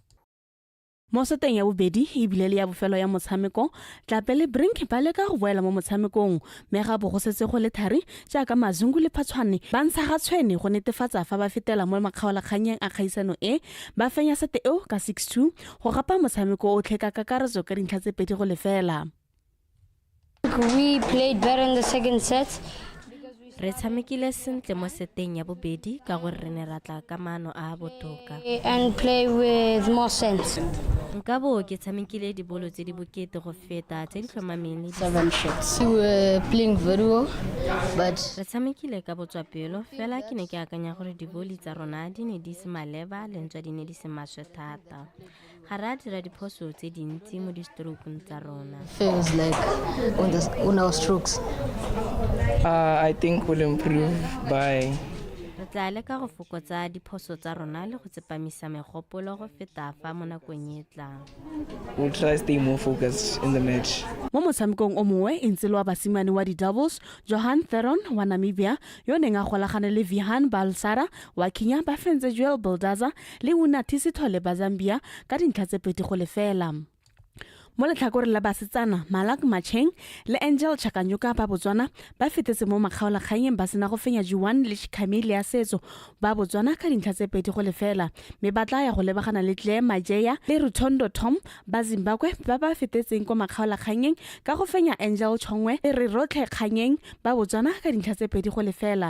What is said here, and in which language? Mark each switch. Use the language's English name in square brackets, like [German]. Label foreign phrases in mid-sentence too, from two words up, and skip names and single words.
[Tswana] Mo seteng ya bobedi e bile le ya bofelo ya motshameko tlape le Brink ba leka go boela mo motshamekong mme ga bo go setse go le thari jaaka Mazungu le Phatswane ba ntsha ga tshwene go netefatsa fa ba fetela mo makgaolakganyeng a kgaisano e ba fenya sete eo ka 6-2 go gapa motshameko o tlheka kakaretso ka dintlha tse pedi go lefela. [English] We played better in the second set. [Tswana] Re tshamekile sentle mo seteng ya bobedi ka gore re ne ra tla ka maano a botoka [English] and play with more sense. [Tswana] Nka bo ke tshamekile dibolo tse di bokete go feta tse di tlhomameng le [English] 7 shots. We were playing very well, but [Tswana] re tshamekile ka botswapelo fela ke ne ke akanya gore diboli tsa rona di ne di se maleba le ntswa di ne di se maswe thata. Ga ra dira diphoso tse dintsi mo di-strokeng tsa rona. [English] Feels like on our strokes. I think we'll improve by [Tswana] re tla leka go fokotsa diphoso tsa rona le go tsepamisa megopolo go feta fa mo nakong e tlang. [English] we'll try to stay more focused in the match. [Tswana] Mo motshamekong o mongwe e ntse le wa basimane wa di-doubles Johan Theron wa Namibia yo neng a golagane le Vihan Balsara wa Kenya ba fentse Joel Bildaza le Unatisi Thole ba Zambia ka dintlha tse pedi go lefela. Mo letlhakore la basetsana Malak Macheng le Angel Chakanyuka ba Botswana ba fetetse mo makgaolakganyeng ba sena go fenya Juan le Chikamile ya setso ba Botswana ka dintlha tse pedi go lefela mme ba tla ya go lebagana le Claire Majeya le Rutondo Tom ba Zimbabwe ba ba fetetseng kwa makgaolakganyeng ka go fenya Angel Chongwe le re rotlhe kganyeng ba Botswana ka dintlha tse pedi go lefela.